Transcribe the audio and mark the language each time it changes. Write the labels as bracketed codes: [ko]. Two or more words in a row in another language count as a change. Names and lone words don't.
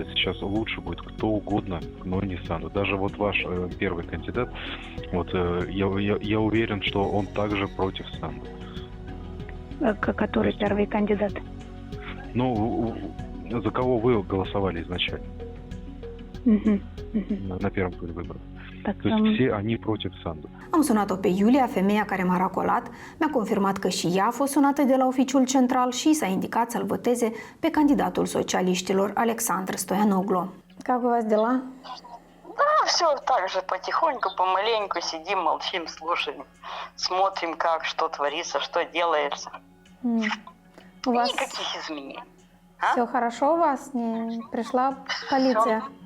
[ru] Сейчас лучше будет кто угодно, но не Санду. Даже вот ваш первый кандидат, вот я уверен, что он также против Санду. Который первый кандидат? Ну, за кого вы голосовали изначально? На первом туре выборов. То есть все они против Санду. [ro] Am sunat-o pe Iulia, femeia care m-a racolat, mi-a confirmat că și ea a fost sunată de la Oficiul Central și s-a indicat să-l voteze pe candidatul socialiștilor, Alexandru Stoianoglu. [ru] Как у вас дела? Да, все так же, потихоньку, помаленьку сидим, молчим, слушаем, смотрим, как, что творится, что делается. У вас никаких изменений. Все хорошо у вас? Не пришла полиция?